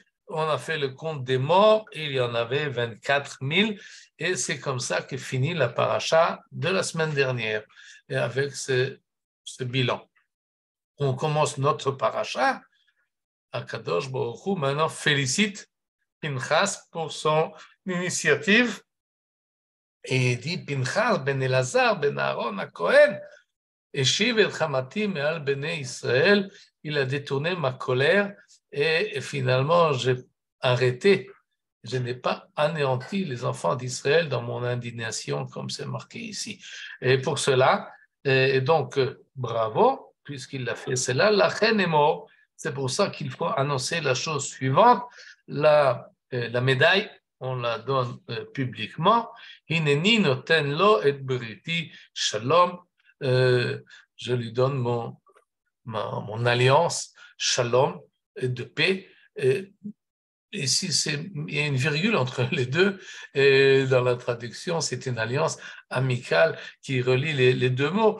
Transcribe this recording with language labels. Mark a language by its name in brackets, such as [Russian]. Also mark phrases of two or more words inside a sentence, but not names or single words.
[French] On a fait le compte des morts, il y en avait 24 000, et c'est comme ça que finit la paracha de la semaine dernière, et avec ce bilan. On commence notre paracha. Akadosh Baruch Hu maintenant félicite Pinchas pour son initiative et dit Pinchas ben Elazar ben Aaron HaKohen [Hebrew] השיב את חמתי מעל בני ישראל, [French] il a détourné ma colère et finalement j'ai arrêté, je n'ai pas anéanti les enfants d'Israël dans mon indignation comme c'est marqué ici. Et pour cela, et donc bravo, puisqu'il l'a fait cela, la reine est morte. C'est pour ça qu'il faut annoncer la chose suivante, la médaille, on la donne publiquement. [Hebrew] הנני נתן לו את בריתי שלום. [French] Je lui donne mon alliance, shalom, de paix. Ici, il y a une virgule entre les deux. Et dans la traduction, c'est une alliance amicale qui relie les deux mots.